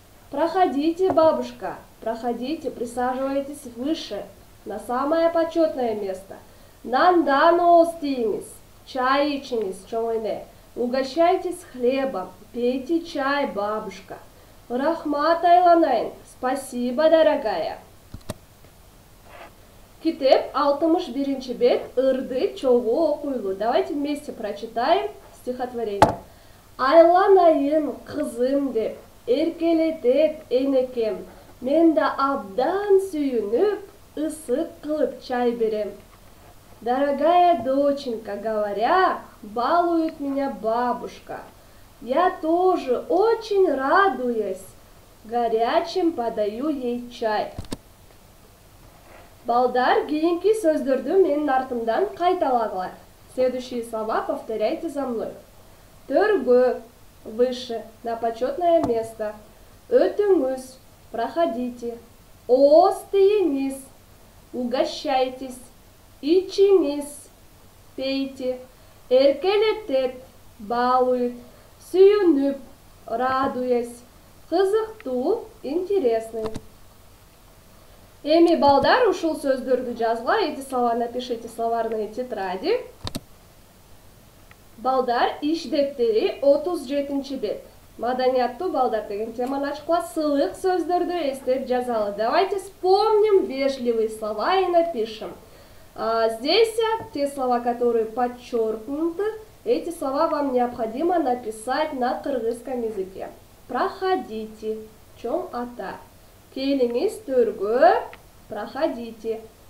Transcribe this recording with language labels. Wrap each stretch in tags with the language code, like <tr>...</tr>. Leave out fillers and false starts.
<ru>Проходите, бабушка, проходите, присаживайтесь выше, на самое почетное место.</ru> <ky>Нандан ооз тийиңиз, чай ичиңиз, чоң эне.</ky> <ru>Угощайтесь хлебом, пейте чай, бабушка.</ru> <ky>Рахмат, айланайын,</ky> <ru>спасибо, дорогая.</ru> <ky>Китеп 61 бет ырды чогуу окуйлу.</ky> <ru>Давайте вместе прочитаем стихотворение.</ru> <ky>Айланайын кызым деп эркелетет энекем, мен да абдан сүйүнүп, ысык кылып чай берем.</ky> <ru>Дорогая доченька, говоря, балует меня бабушка. Я тоже очень радуюсь, горячим подаю ей чай.</ru> <ky>Балдар, кийинки сөздөрдү менин артымдан кайталагыла.</ky> <ru>Следующие слова повторяйте за мной. Төргө, выше, на почетное место.</ru> <ky>Өтүңүз, проходите. Ооз тийиңиз, угощайтесь. Ичиңиз, пейте. Эркелетет, балует. Сүйүнүп, радуясь. Кызыктуу, интересный. Эми, балдар, ушул сөздөрдү жазгыла.</ky> <ru>Эти слова напишите в словарные тетради.</ru> <ky>Балдар, иш дептери 37 бет. Маданияттуу балдар деген теманы ачкыла, сылык сөздөрдү эстеп жазалы.</ky> <ru>Давайте вспомним вежливые слова и напишем. Здесь те слова, которые подчеркнуты, эти слова вам необходимо написать на кыргызском языке.</ru> <ky>Проходите, чоң ата. Келиңиз төргө, проходите.</ky>